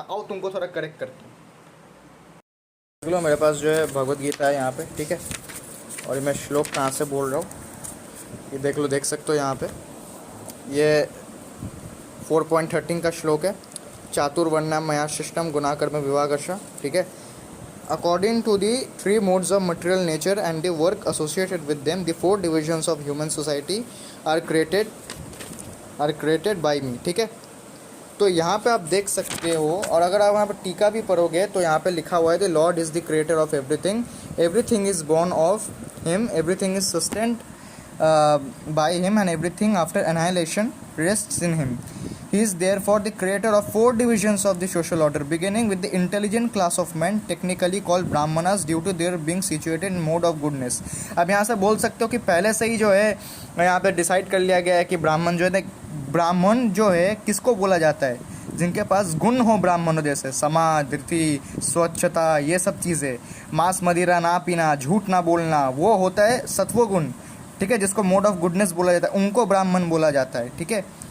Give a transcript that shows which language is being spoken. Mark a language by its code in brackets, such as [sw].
[hi] आओ तुमको थोड़ा करेक्ट करता हूँ। देख लो, मेरे पास जो है भगवत गीता है यहाँ पे, ठीक है। और मैं श्लोक कहाँ से बोल रहा हूँ, ये देख लो, देख सकते हो यहाँ पे। ये 4.13 का श्लोक है। [sa] चातुर्वर्ण्यम मया शिष्टम गुणाकर्म विभागश, [hi] ठीक है। [en] According to the three modes of material nature and the work associated with them, the four divisions of human society are created by me, [hi] ठीक है। तो यहाँ पे आप देख सकते हो, और अगर आप यहाँ पर टीका भी पढ़ोगे तो यहाँ पे लिखा हुआ है [en] The lord is the creator of everything, everything is born of him, everything is sustained by him, and everything after annihilation rests in him. He is therefore the creator of four divisions of the social order, beginning with the intelligent class of men, technically called brahmanas, due to their being situated in mode of goodness. [hi] अब यहाँ से बोल सकते हो कि पहले से ही जो है यहाँ पे डिसाइड कर लिया गया है कि ब्राह्मण जो है, ब्राह्मण जो है किसको बोला जाता है? जिनके पास गुण हो ब्राह्मणों जैसे समाज, धृति, स्वच्छता, ये सब चीज़ें, मांस मदिरा ना पीना, झूठ ना बोलना, वो होता है सत्वगुण, ठीक है, जिसको मोड ऑफ गुडनेस बोला जाता है, उनको ब्राह्मण बोला जाता है, ठीक है।